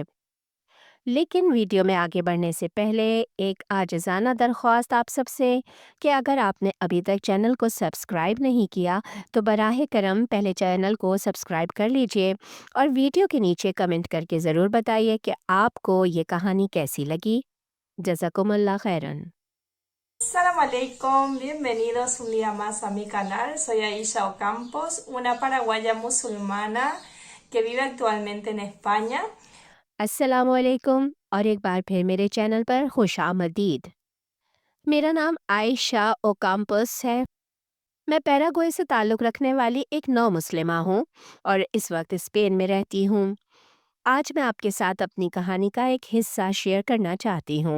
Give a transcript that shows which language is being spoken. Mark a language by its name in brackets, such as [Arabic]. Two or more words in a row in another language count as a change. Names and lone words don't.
[Urdu] لیکن ویڈیو میں آگے بڑھنے سے پہلے ایک عاجزانہ درخواست آپ سب سے کہ اگر آپ نے ابھی تک چینل کو سبسکرائب نہیں کیا تو براہ کرم پہلے چینل کو سبسکرائب کر لیجیے اور ویڈیو کے نیچے کمنٹ کر کے ضرور بتائیے کہ آپ کو یہ کہانی کیسی لگی. [Arabic] جزاكم الله خيرا. سلام عليكم, [Spanish] bienvenidos un día más a mi canal. Soy Aisha Ocampos, una paraguaya musulmana que vive actualmente en España. [Urdu] السلام علیکم اور ایک بار پھر میرے چینل پر خوش آمدید. میرا نام عائشہ اوکامپوس ہے. میں پیراگوئے سے تعلق رکھنے والی ایک نو مسلمہ ہوں اور اس وقت سپین میں رہتی ہوں. آج میں آپ کے ساتھ اپنی کہانی کا ایک حصہ شیئر کرنا چاہتی ہوں.